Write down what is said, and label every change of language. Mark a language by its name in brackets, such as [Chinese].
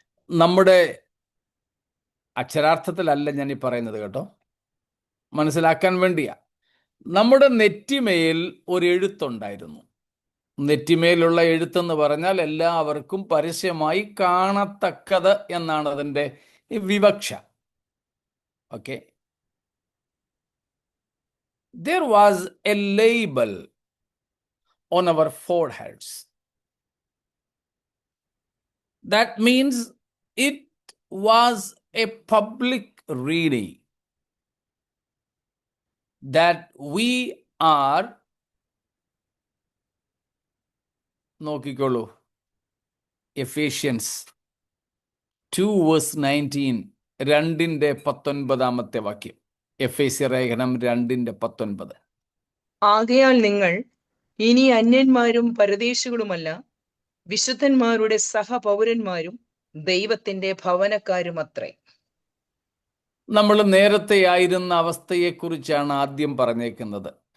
[Malayalam] നമ്മുടെ അക്ഷരാർത്ഥത്തിലല്ല ഞാൻ ഈ പറയുന്നത് കേട്ടോ, മനസ്സിലാക്കാൻ വേണ്ടിയാ. നമ്മുടെ നെറ്റിമേൽ ഒരു എഴുത്തുണ്ടായിരുന്നു. നെറ്റിമേലുള്ള എഴുത്തെന്ന് പറഞ്ഞാൽ എല്ലാവർക്കും പരസ്യമായി കാണത്തക്കത് എന്നാണ് അതിൻ്റെ വിവക്ഷ. Okay. [English] There was a label on our foreheads. That means it was a public reading that we are, [Malayalam] നോക്കിക്കോളൂ, എഫേഷ്യൻസ് 2:19, 2:19 വാക്യം. എഫേസ്യ ലേഖനം 2:19. ആകയാൽ നിങ്ങൾ ഇനി അന്യന്മാരും പരദേശികളുമല്ല, വിശുദ്ധന്മാരുടെ സഹപൗരന്മാരും ദൈവത്തിന്റെ ഭവനക്കാരുമത്രേ. നമ്മൾ നേരത്തെ ആയിരുന്ന അവസ്ഥയെക്കുറിച്ചാണ് ആദ്യം പറഞ്ഞേക്കുന്നത്.